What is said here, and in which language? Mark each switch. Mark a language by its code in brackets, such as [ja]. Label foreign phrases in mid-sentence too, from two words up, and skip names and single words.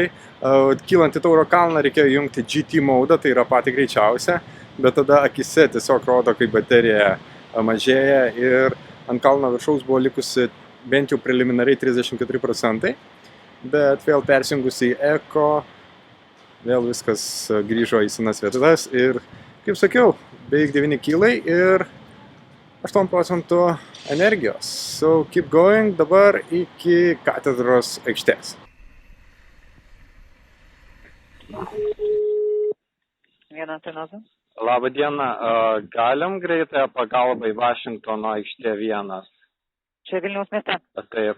[lt] Kylant į Tauro kalną reikėjo jungti GT modą, tai yra pati greičiausia, bet tada akise tiesiog rodo, kaip baterija mažėja ir ant kalno viršaus buvo likusi bent jau preliminariai 34%, bet vėl persijungus į Eko, vėl viskas grįžo į senas vietas ir, kaip sakiau, beveik 9 kg ir 8% energijos. [en] So keep going, [lt] dabar iki katedros aikštės. Viena Tenoza. Labą dieną, galim greitąją pagalbą į Vašingtono aikštė 1? Čia Vilniaus mieste. Taip.